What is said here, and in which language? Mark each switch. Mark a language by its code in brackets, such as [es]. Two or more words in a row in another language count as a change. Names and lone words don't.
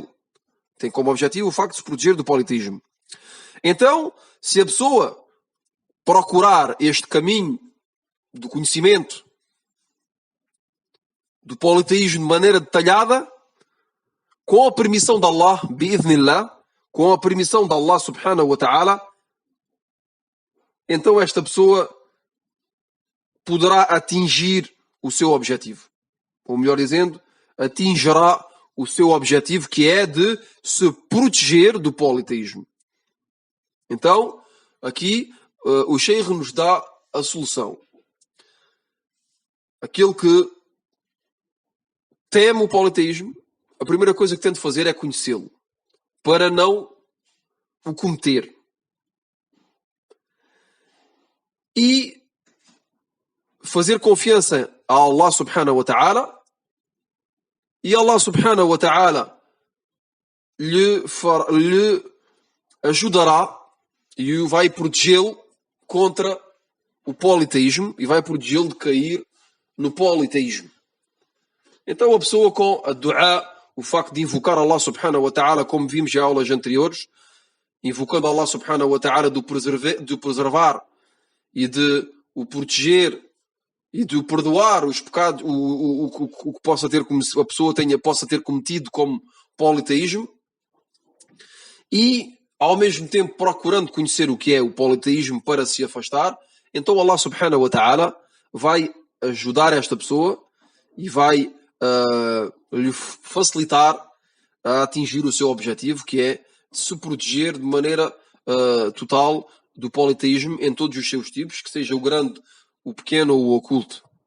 [pt] Tem como objetivo o facto de se proteger do politeísmo. Então, se a pessoa procurar este caminho do conhecimento do politeísmo de maneira detalhada, com a permissão de Allah, bi'idhnillah, com a permissão de Allah [ar] سبحانه وتعالى, [pt] então esta pessoa poderá atingir o seu objetivo. Ou melhor dizendo, atingirá o seu objetivo, que é de se proteger do politeísmo. Então, aqui, o Sheikh nos dá a solução. Aquele que teme o politeísmo, a primeira coisa que tem de fazer é conhecê-lo, para não o cometer. E fazer confiança a Allah [ar] سبحانه وتعالى, [pt] e Allah [ar] سبحانه وتعالى [pt] lhe ajudará e vai protegê-lo contra o politeísmo e vai protegê-lo de cair no politeísmo. Então a pessoa com a dua, o facto de invocar Allah [ar] سبحانه وتعالى, [pt] como vimos em aulas anteriores, invocando Allah [ar] سبحانه وتعالى [pt] de o preservar e de o proteger e de o perdoar os pecados, o que possa ter, como a pessoa possa ter cometido como politeísmo, e ao mesmo tempo procurando conhecer o que é o politeísmo para se afastar, então Allah [ar] سبحانه وتعالى [pt] vai ajudar esta pessoa e vai lhe facilitar a atingir o seu objetivo, que é se proteger de maneira total do politeísmo em todos os seus tipos, que seja o grande, o pequeno ou o oculto.